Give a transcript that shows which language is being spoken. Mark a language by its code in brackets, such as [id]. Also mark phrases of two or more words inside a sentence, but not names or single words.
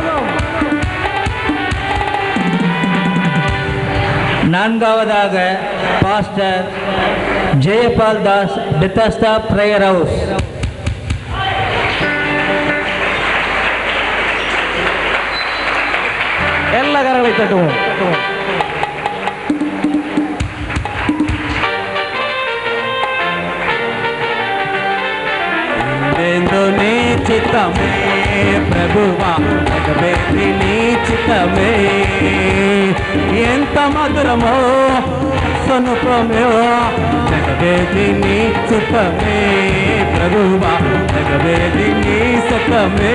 [ta] நான்காவதாக பாஸ்டர் ஜெயபால் தாஸ், பெத்தஸ்தா பிரேயர் ஹவுஸ். எல்லா கரங்களை தட்டுவோம். [te] నీ చిత్తమే ప్రభువా, జగవేది నీ చిత్తమే. ఎంత మధురమో సనుపమో, జగవేది నీ చిత్తమే ప్రభువా, జగవేది నీ సతమే.